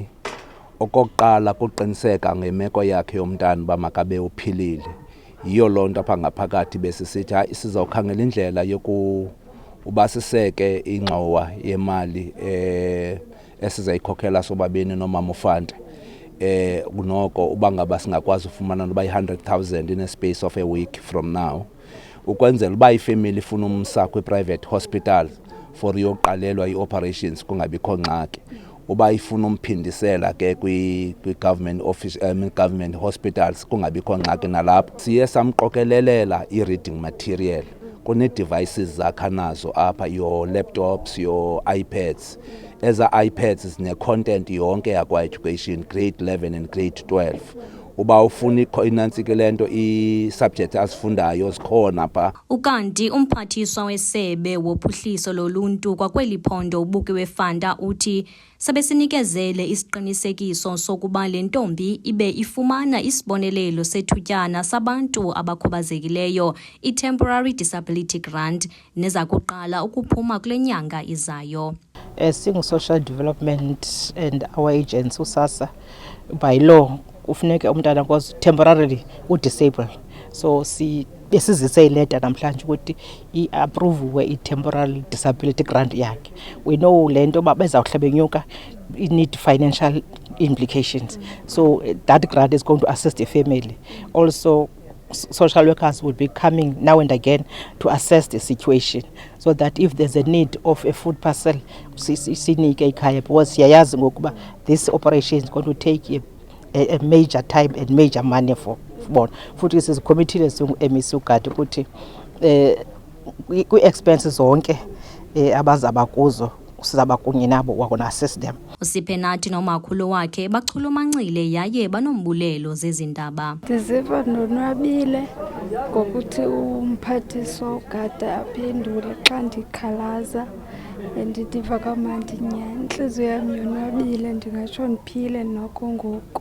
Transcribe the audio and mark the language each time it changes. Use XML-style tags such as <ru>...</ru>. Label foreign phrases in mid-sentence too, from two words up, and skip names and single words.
<xh>Okokuqala kuqiniseka ngemeko yakhe yomntana uba makabe uphilile. Yiyo loo nto apha ngaphakathi besisithi sizawukhangela indlela yokuba siseke ingxowa yemali esizayikhokhela sobabini nomama uFante. Noko uba ngaba singakwazi ufumana noba i-100,000</xh> <en>in a space of a week from now.</en> <xh>Ukwenzela uba ifamily ifuna umsa kwi-private hospital for yoqalelwa i-operations kungabikho ngxaki. Uba ifuna umphindisela ke kwi-</xh> <en>government office government hospitals</en> <xh>kungabikho ngxaki nalapho. Siye samqokelelela i-reading material kune-devices zakha nazo apha,</xh> <en>your laptops, your iPads.</en> <xh>Eza iPads zine-content yonke yakwa-education,</xh> <en>grade 11 and grade 12.</en> <xh>Uba ufuna inantsike lento i-subject azifundayo zikhona pha. Ukanti umphathiswa wesebe wophuhliso loluntu kwakweli phondo uBukiwe Fanta uthi sebesinikezele isiqinisekiso sokuba le ntombi ibe ifumana isibonelelo sethutyana sabantu abakhubazekileyo i-Temporary Disability Grant neza kuqala ukuphuma kule nyanga izayo. Singu-social development</xh> <en>and our agents</en> <xh>uSASSA by law ufuneka umntana</xh> <en>because temporarily</en> <xh>udisable, so besizise ileta namhlanje ukuthi i-approve i-temporary disability grant yakhe.</xh> <en>We know</en> <xh>le nto bezawuhlebenyuka</xh> <en>need financial implications, so that grant is going to assist the family. Also social workers will be coming now and again to assess the situation so that if there's a need of a food parcel</en> <xh>sinike ikhaya,</xh> <en>because</en> <xh>siyayazi ngokuba</xh> <en>this operation is going to take a major time and major money for bona.</en> <xh>Futhi sizicommitted singu-MEC uGade ukuthi kwi-expenses zonke abazaba kuzo sizaba kunye nabo wakona</xh> <en>assess them.</en> <xh>uSiphenathi nomakhulu wakhe bachulumancile yaye banombulelo zezindaba. Ndiziva ndonwabile ngokuthi umphathiswa uGade aphendule xa ndikhalaza ndiva kamandi nyhani. Inhliziyo yam yonwabile, ndingatsho ndiphile noko ngoku.</xh>